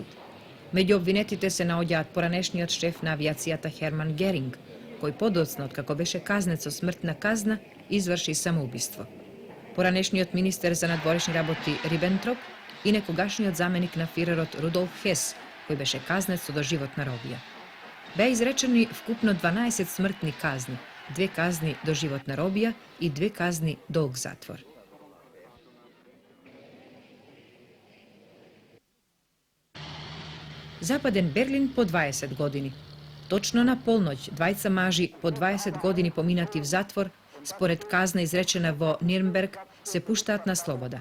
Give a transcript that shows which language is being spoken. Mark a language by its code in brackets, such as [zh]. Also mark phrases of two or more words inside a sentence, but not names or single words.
[mk] Меѓу обвинетите се наоѓаат поранешниот шеф на авиацијата Херман Геринг, кој подоцна откако беше казнет со смртна казна, изврши самоубиство. Поранешниот министер за надворешни работи Рибентроп и некогашниот заменик на фирерот Рудолф Хес, кој беше казнет со доживотна робија. Беа изречени вкупно 12 смртни казни, 2 казни доживотна робија и 2 казни долг затвор. Западен Берлин по 20 години. Точно на полноќ двајца мажи по 20 години поминати в затвор, според казне изречена во Nürnberg, се пуштат на слобода.